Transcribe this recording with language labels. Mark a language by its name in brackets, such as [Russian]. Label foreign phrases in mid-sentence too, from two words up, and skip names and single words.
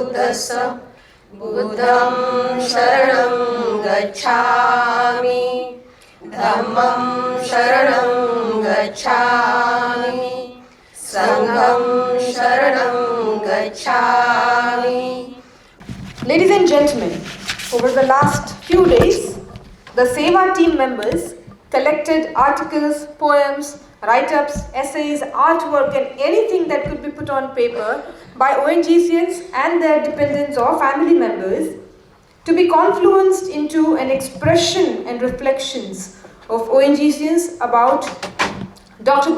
[Pali] तस्य बुद्धं शरणं गच्छामि धम्मं शरणं गच्छामि संघं शरणं गच्छामि. [English] Ladies and gentlemen, over the last few days, the Seva team members collected articles, poems, write-ups, essays, artwork and anything that could be put on paper by ONGCians and their dependents or family members to be confluenced into an expression and reflections of ONGCians about Dr.